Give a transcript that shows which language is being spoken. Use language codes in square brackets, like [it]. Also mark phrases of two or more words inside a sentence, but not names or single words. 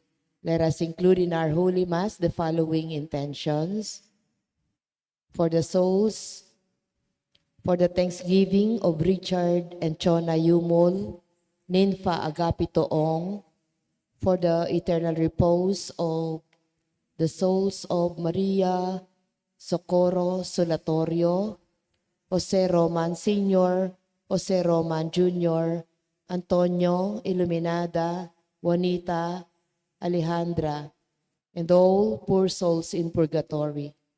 [en] Let us include in our Holy Mass the following intentions. For the souls, for the thanksgiving of Richard and Chona Yumol, Ninfa Agapito Ong, for the eternal repose of the souls of Maria Socorro Solatorio, Jose Roman Sr., Jose Roman Jr., Antonio Iluminada, Juanita, Alejandra, and all poor souls in purgatory.